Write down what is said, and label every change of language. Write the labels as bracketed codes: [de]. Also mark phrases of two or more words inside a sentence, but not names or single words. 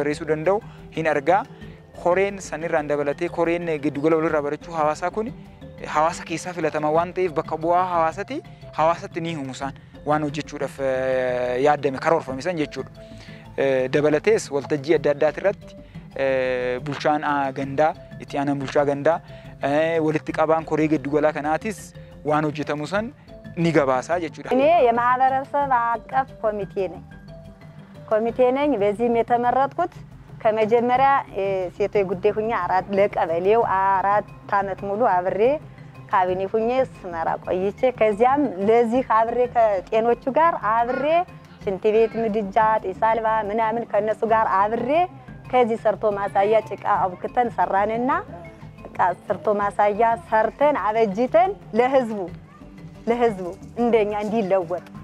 [om] barreessuu danda'u hin argaa koreen sanirraan dabalatee koreen giddugala walirraa barachuu hawaasaa kun hawaasa keessaa filatama waan ta'eef bakka bu'aa hawaasatti ni himusaan waan hojjechuudhaaf yaadame karoorfame san jechuudha dabalatees waltajjii adda addaati irratti bulchaan gandaa itti aanan bulchaa gandaa walitti qabaan koree giddugalaa kanaatis waan hojjetamu san ni gabaasaa jechuudha [am] እኔ የማህበረሰብ አቀፍ ኮሚቴ ነኝ ኮሚቴ ነኝ በዚህም የተመረጥኩት ከመጀመሪያ ሴቶች ጉዳይ ሁኛ ለቀበሌው 4 አመት ሙሉ አብሬ ካቢኔ ሁኜ ስመራ ቆይቼ ከዚያም ለዚህ አብሬ ከጤኖቹ ጋር አብሬ ሽንት ቤት ምድጃ ጢስ አልባ ምናምን ከነሱ ጋር አብሬ ከዚህ ሰርቶ ማሳያ ጭቃ አብክተን ሰራንና በቃ ሰርቶ ማሳያ ሰርተን አበጅተን ለህዝቡ እንደኛ እንዲለወጥ